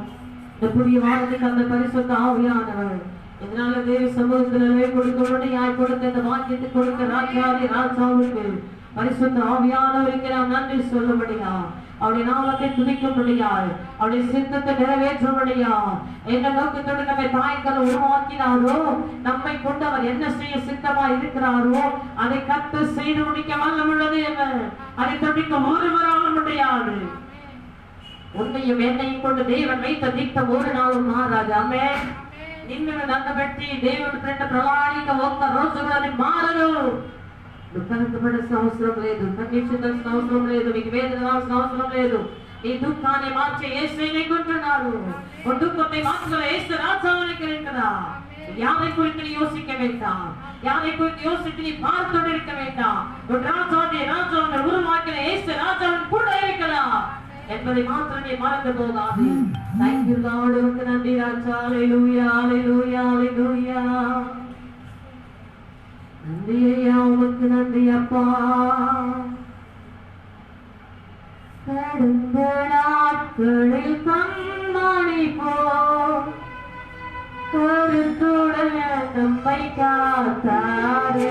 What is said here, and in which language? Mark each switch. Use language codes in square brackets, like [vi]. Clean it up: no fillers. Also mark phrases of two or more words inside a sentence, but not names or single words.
[ta] இந்த புதிய வாரத்துக்கு அந்த பரிசுத்த ஆவியானவர் இதனால தேவ சமூகத்திலே கொடுக்கணும்னு கொடுத்த இந்த வாக்கியத்தை கொடுக்க ராஜாதி ராஜாவுக்கு பரிசுத்த ஆவியானவருக்கு நாம் நன்றி சொல்லும்படியா, அவருடைய நாமத்தை துதிக்கும்படியா, அவருடைய சித்தத்தை நிறைவேற்றும்படியா, எந்த நோக்கத்தோடு நம்மை தாய்க்களை உருவாக்கினாரோ நம்மை கொண்டு அவர் என்ன செய்ய சித்தமா இருக்கிறாரோ அதை கத்து செய்து முடிக்க வல்லமுள்ளது. அதை துடிக்க ஒருவராக முடியாது. உன்னையும் என்னையும் கொண்டு தேவன் வைத்த திட்டம் ஒரு நாளும் மாறாது. ஆமென். [te] నిన్ను నన్ను పెట్టి దేవుడు పెట్టిన ప్రణాళిక ఒక్క రోజు కూడా మారదు. దుఃఖపడాల్సిన అవసరం లేదు, కన్నీర్చాల్సిన అవసరం లేదు, మీకు వేదన రావాల్సిన అవసరం లేదు. ఈ దుఃఖాన్ని మార్చే యేసు నీకుంటున్నాడు. [ta] ஒரு துக்கத்தை மாற்றுகிற இயேசு ராஜாவுக்கு இருக்கிறா. யாரை குறித்து நீ யோசிக்க வேண்டாம், யாரை குறித்து யோசித்து நீ பார்த்து இருக்க வேண்டாம். ஒரு ராஜாவை உருவாக்கிற இயேசு ராஜாவின் கூட இருக்கிறார் என்பதை மாத்திரம் நீ மறந்து போகாது. [en] Thank you Lord. [ta] உமக்கு நன்றி ராஜா. ஹல்லேலூயா. ஹல்லேலூயா. ஹல்லேலூயா. நன்றி ஐயா. உமக்கு நன்றி அப்பா. கடந்த நாட்களில் கண்மணி போல் கருத்துடன் நம்மை காத்தாரே.